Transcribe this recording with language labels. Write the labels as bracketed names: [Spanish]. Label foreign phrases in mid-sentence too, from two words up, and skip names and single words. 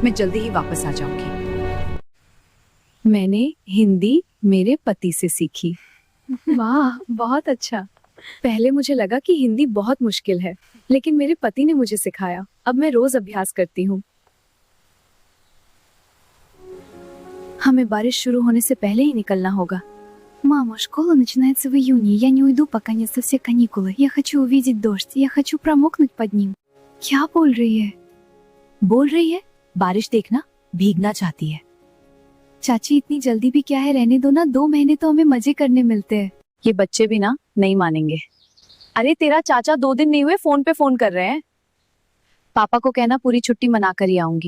[Hindi] मैं जल्दी ही वापस आ जाऊंगी। मैंने हिंदी मेरे पति से सीखी। वाह बहुत अच्छा। पहले मुझे लगा कि हिंदी बहुत मुश्किल है, लेकिन मेरे पति ने मुझे सिखाया। अब मैं रोज अभ्यास करती हूँ। हमें बारिश शुरू होने से पहले ही निकलना होगा। [Russian] Мама, школа начинается в июне. Я не уйду, пока нет со все каникулы. Я хочу увидеть дождь. Я хочу промокнуть под ним. [Hindi] क्या बोल रही है? बोल रही है बारिश देखना, भीगना चाहती है। चाची इतनी जल्दी भी क्या है, रहने दो ना। 2 महीने तो हमें मजे करने मिलते हैं। ये बच्चे भी ना नहीं मानेंगे। अरे तेरा चाचा 2 दिन नहीं हुए फोन पे फोन कर रहे हैं। पापा को कहना पूरी छुट्टी मनाकर ही आऊंगी।